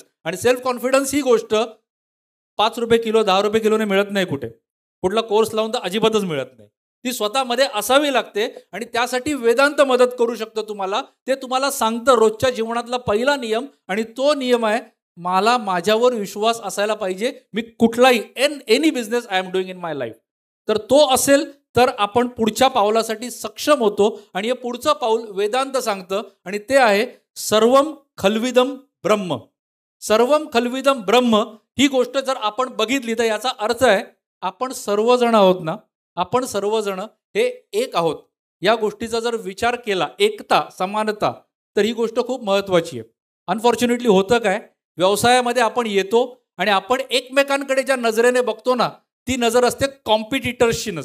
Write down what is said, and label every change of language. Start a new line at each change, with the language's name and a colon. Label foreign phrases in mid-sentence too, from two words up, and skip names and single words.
Marathi: आणि
English: self confidence
Marathi: ही गोष्ट 5 रुपये किलो 10 रुपये किलोने मिळत नाही, कुठे कुठला कोर्स लावून तर अजिबातच मिळत नाही. ती स्वतःमध्ये असावी लागते आणि त्यासाठी वेदांत मदत करू शकतो तुम्हाला. ते तुम्हाला सांगतं रोजच्या जीवनातला पहिला नियम, आणि तो नियम आहे मला माझ्यावर विश्वास असायला पाहिजे. मी कुठलाही
English: any business I am doing in my life,
Marathi: तर तो असेल तर आपण पुढच्या पावलासाठी सक्षम होतो.
Sanskrit: आणि हे पुढचं पाऊल वेदांत सांगतं आणि ते आहे सर्वम खल्विदम ब्रह्म. सर्वम खल्विदम ब्रह्म
Marathi: ही गोष्ट जर आपण बघितली तर याचा अर्थ आहे आपण सर्वजण आहोत ना, आपण सर्वजण हे एक आहोत. या गोष्टीचा जर विचार केला, एकता, समानता, तर ही गोष्ट खूप महत्त्वाची आहे. अनफॉर्च्युनेटली होतं काय, व्यवसायामध्ये आपण येतो आणि आपण एकमेकांकडे ज्या नजरेने बघतो ना, ती नजर असते कॉम्पिटिटर्सची नजर.